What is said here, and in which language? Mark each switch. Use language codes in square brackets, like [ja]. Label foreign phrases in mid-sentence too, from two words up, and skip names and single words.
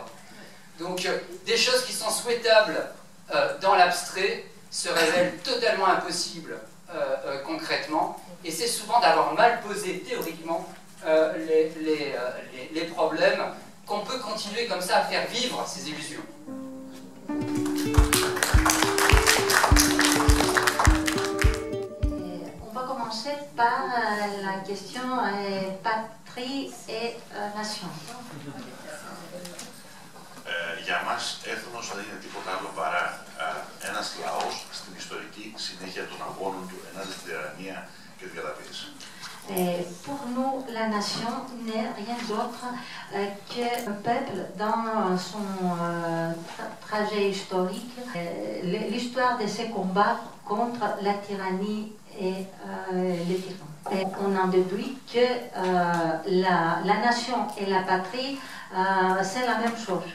[fr] Donc, des choses qui sont souhaitables dans l'abstrait se révèlent totalement impossibles concrètement, et c'est souvent d'avoir mal posé théoriquement les problèmes qu'on peut continuer comme ça à faire vivre ces illusions. On va commencer par la question patrie et nation. [el] Για μας, έθνος δεν είναι τίποτα άλλο παρά ένας λαός στην ιστορική συνέχεια των αγώνων του ενάντια στην τυραννία και την καταπίεση. [fr] Pour nous, la nation n'est rien d'autre qu'un peuple dans son trajet historique, l'histoire de ses combats contre la tyrannie et les tyrans. Et on en déduit que la nation et la patrie, c'est la même chose.